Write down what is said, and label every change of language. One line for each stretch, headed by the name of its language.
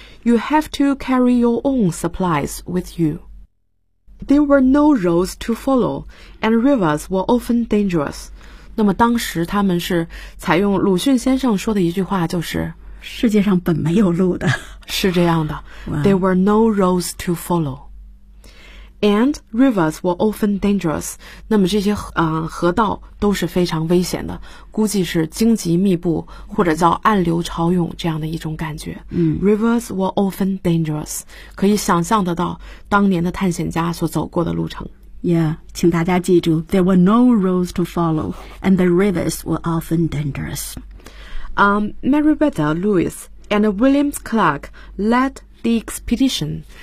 English: You have to carry your own supplies with you. There were no roads to follow, and rivers were often dangerous.
Chinese: 那么当时他们是采用鲁迅先生说的一句话，就是世界上本没有路的。是这样的、
English: There were no roads to follow. And rivers were often dangerous.
Chinese: 那么这些、河道都是非常危险的，估计是荆棘密布或者叫暗流潮涌这样的一种感觉。
English: Rivers were often dangerous.
Chinese: 可以想象得到当年的探险家所走过的路程。
English: Yeah,
Chinese: 请大家记住
English: There were no roads to follow and the rivers were often dangerous. Meriwether Lewis and William Clark led the expedition.